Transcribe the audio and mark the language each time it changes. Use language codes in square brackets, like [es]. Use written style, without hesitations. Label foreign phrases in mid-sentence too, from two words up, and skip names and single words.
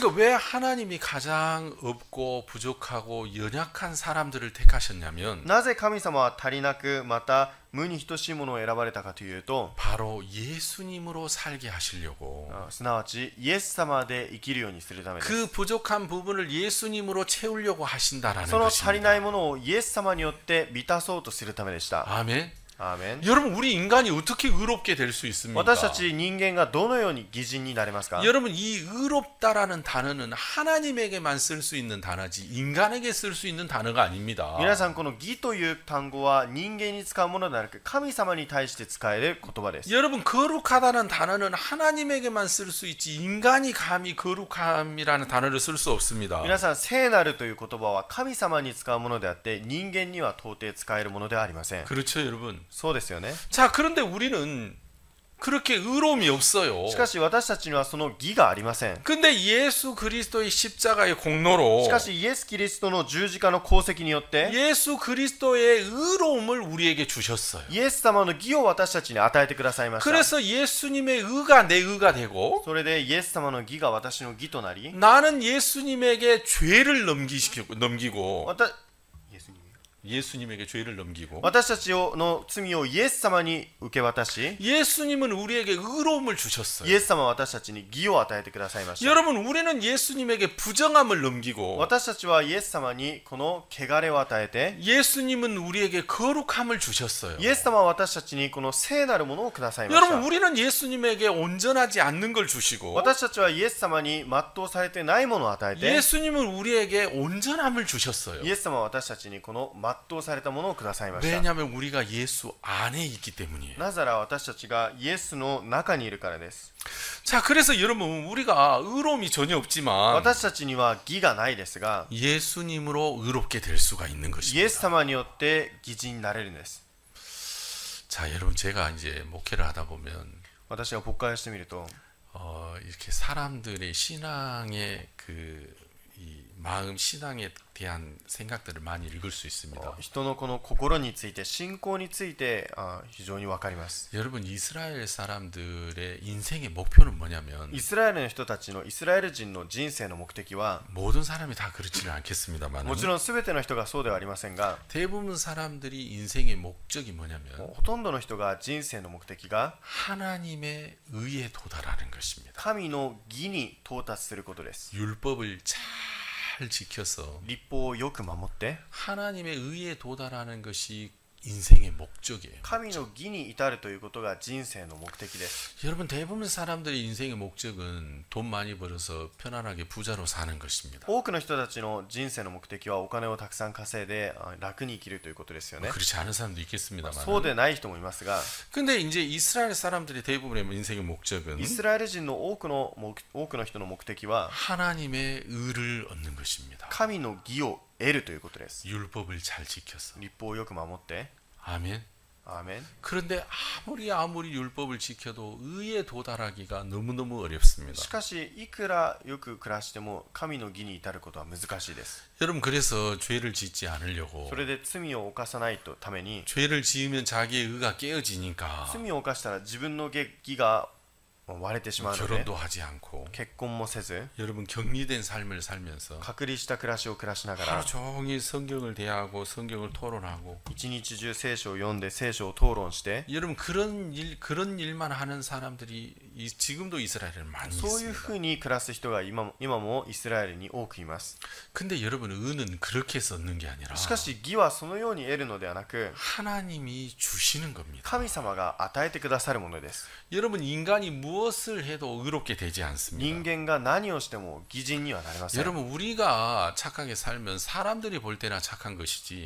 [ko] 그러니까 왜 하나님이 가장 없고 부족하고 연약한 사람들을 택하셨냐면 [ja] なぜ神様は足りなくまた無に等しいものを選ばれたかというと、 [ko] 바로 예수님으로 살게 하시려고 [ja] すなわちイエス様で生きるようにするためです。 [ko] 그 부족한 부분을 예수님으로 채우려고 하신다라는 [ja] その足りな [ko] 것입니다. [ja] いものをイエス様によって満たそうとするためでした。 [ko] 아멘. [ja] アーメン。 [ko] 여러분 우리 인간이 어떻게 의롭게 될 수 있습니까? [ja] 私たち人間がどのように義人になれますか？ [ko] 여러분 이 의롭다라는 단어는 하나님에게만 쓸 수 있는 단어지 인간에게 쓸 수 있는 단어가 아닙니다. [ja] 皆さんこの義という単語は人間に使うものではなく神様に対して使える言葉です。 [ko] 여러분 거룩하다는 단어는 하나님에게만 쓸 수 있지 인간이 감히 거룩함이라는 단어를 쓸 수 없습니다. [ja] 皆さん聖なるという言葉は神様に使うものであって人間には到底使えるものではありません。 [ko] 그렇죠 여러분. [ja] そうですよね。 [ko] 자 그런데 우리는 그렇게 의로움이 없어요. [ja] しかし私たちにはその義がありません。 [ko] 근데 예수 그리스도의 십자가의 공로로 [ja] しかしイエス・キリストの十字架の功績によって [ko] 예수 그리스도의 의로움을 우리에게 주셨어요. [ja] イエス様の義を私たちに与えてくださいました。 [ko] 그래서 예수님의 의가 내 의가 되고 [ja] それでイエス様の義が私の義となり、 [ko] 나는 예수님에게 죄를 넘기고 [ja] イエスに [ko] 예수님에게 죄를 넘기고 [ja] 私たちの罪をイエス様に受け渡し [ko] 예수님은 우리에게 의로움을 [ja] イ [ko] 주셨어요. [ja] エス様は私たちに義を与えてくださいました [ko] 여러분 우리는 예수님에게 부정함을 넘기고 [ja] 私たちはイエス様にこの汚れを与えて [ko] 예수님은 우리에게 거룩함을 주셨어요. [ja] イエス様は私たちにこの聖なるものをくださいまし [ko] 여러분 [ja] た [ko] 우리는 예수님에게 온전하지 않는 걸 주시고 [ja] 私たちはイエス様に全うされてないものを与えて [ko] 예수님은 우리에게 온전함을 주셨어요. [ja] イエス様は私たちにこの全うされたものをくださいました [ko] 왜냐하면 우리가 예수 안에 있기 때문이에요. [ja] なぜなら私たちがイエスの中にいるからです [ko] 자, 그래서 여러분 우리가 의로움이 전혀 없지만 [ja] 私たちには義がないですが [ko] 예수님으로 의롭게 될 수가 있는 [ja] イエ [ko] 것입니다. [ja] ス様によって義人になれるんです [ko] 자, 여러분 제가 이제 목회를 하다 보면 [ja] 私が牧会をしてみると [ko] 이렇게 사람들의 신앙의 이 마음 신앙에 대한 생각들을 많이 읽을 수 있습니다. [ja] 人のこの心について信仰について非常に分かります [ko] 여러분 이스라엘 사람들의 인생의 목표는 뭐냐면 [ja] イスラエルの人たちのイスラエル人の人生の目的は [ko] 모든 사람이 다 그렇지는 않겠습니다만 [ja] もちろん全ての人がそうではありませんが [ko] 대부분 사람들이 인생의 목적이 뭐냐면 [ja] ほとんどの人が人生の目的が [ko] 하나님의 의에 도달하는 것입니다. [ja] 神の義に到達することです [ko] 율법을 잘 지켜서 [ja] 律法をよく守って [ko] 하나님의 의에 도달하는 것이 인생의 목적이에요. [ja] 神の義に至るということが人生の目的です [ko] 여러분 대부분 사람들의 인생의 목적은 돈 많이 벌어서 편안하게 부자로 사는 것입니다. [ja] 多くの人たちの人生の目的はお金をたくさん稼いで楽に生きるということですよね [ko] 그렇지 않은 사람도 있겠습니다만. [ja] そうでない人もいますが [ko] 근데 이제 이스라엘 사람들의 대부분의 인생의 목적은 [ja] イスラエル人の多くの人の目的は [ko] 하나님의 의를 얻는 것입니다. [ja] 神の義を得るということです [ko] 율법을 잘 지켜서. [ja] 律法をよく守って [ko] 아멘. [ja] アーメン [ko] 그런데 아무리 율법을 지켜도 의에 도달하기가 너무너무 어렵습니다. [ja] しかしいくらよく暮らしても神の義に至ることは難しいです [ko] 여러분 그래서 죄를 짓지 않으려고 [ja] それで罪を犯さないために [ko] 죄를 지으면 자기의 의가 깨어지니까 [ja] 罪を犯したら自分の義が割れてしまうので [ko] 결혼도 하지 않고 [ja] 結婚もせず [ko] 여러분 격리된 삶을 살면서 [ja] 隔離した暮らしを暮らしながら [ko] 하루 종일 성경을 대하고 성경을 토론하고 [ja] 一日中聖書を読んで聖書を討論して [ko] 여러분 그런 일만 하는 사람들이 지금도 이스라엘에 많이 [ja] そういう [ko] 있습니다. [ja] ふうに暮らす人が今もイスラエルに多くいます [ko] 근데 여러분 의는 그렇게 해서 얻는 게 아니라 [ja] しかし義はそのように得るのではなく [ko] 하나님이 주시는 겁니다. [ja] 神様が与えてくださるものです [ko] 여러분 인간이 무엇을 해도 의롭게 되지 [ja] 人 [ko] 않습니다. [ja] 間が何をしても義人にはなれません [ko] 여러분 우리가 착하게 살면 사람들이 볼 때나 착한 것이지